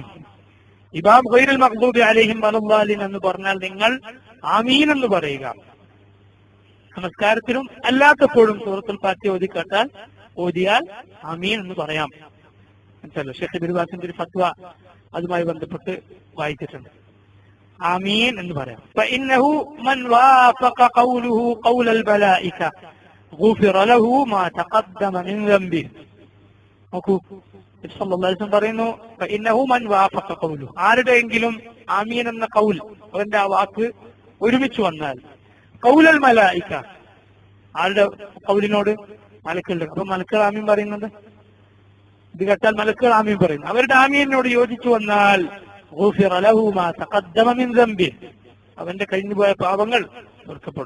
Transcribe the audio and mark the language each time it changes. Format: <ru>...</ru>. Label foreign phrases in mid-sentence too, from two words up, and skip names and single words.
<ml>ഇമാം</ml> <ar>غير المغضوب عليهم ولا الضالين</ar> <ml>എന്ന് പറഞ്ഞാൽ നിങ്ങൾ ആമീൻ എന്ന് പറയുക. നമസ്കാരത്തിലും അല്ലാത്തപ്പോഴും സൂറത്തുൽ ഫാത്തിഹ ഓതിയാൽ ആമീൻ എന്ന് പറയാം. ഷെയ്ഖ്</ml> <ar>ابن باز</ar> <ml>ഒരു ഫത്വ അതുമായി ബന്ധപ്പെട്ട് വായിച്ചിട്ടുണ്ട്. ആമീൻ എന്ന് പറയാം.</ml> <ar>فإنه من وافق قوله قول الملائكة غفر له ما تقدم من ذنبه.</ar> <ml>നോക്കൂ, നബി</ml> <ar>صلى الله عليه وسلم</ar> <ml>പറയുന്നു,</ml> <ar>فإنه من وافق قوله,</ar> <ml>ആരുടെയെങ്കിലും ആമീൻ എന്ന ഖൗൽ, അവന്റെ ആ വാക്ക് ഒരുമിച്ച് വന്നാൽ,</ml> <ar>قول الملائكة,</ar> <ml>ആരുടെ ഖൗലിനോട്? മലക്കുകളുടെ. അപ്പൊ മലക്കുകൾ ആമീൻ പറയുന്നത്, ഇത് കേട്ടാൽ മലക്കുകൾ ആമീൻ പറയുന്നു. അവരുടെ ആമീനോട് യോജിച്ചു വന്നാൽ</ml> <ar>غفر له ما تقدم من ذنبه,</ar> <ml>അവന്റെ കഴിഞ്ഞുപോയ പാപങ്ങൾ പൊറുക്കപ്പെടും.</ml>